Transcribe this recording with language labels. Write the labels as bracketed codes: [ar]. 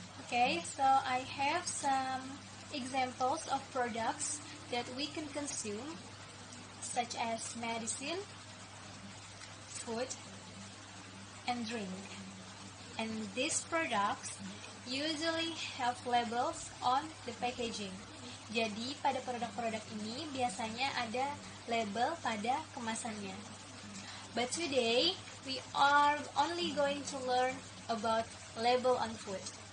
[en] Okay, so I have some examples of products that we can consume, such as medicine, food, and drink. And these products usually have labels on the packaging. [id] Jadi pada produk-produk ini biasanya ada label pada kemasannya. [en] But today we are only going to learn about label on food.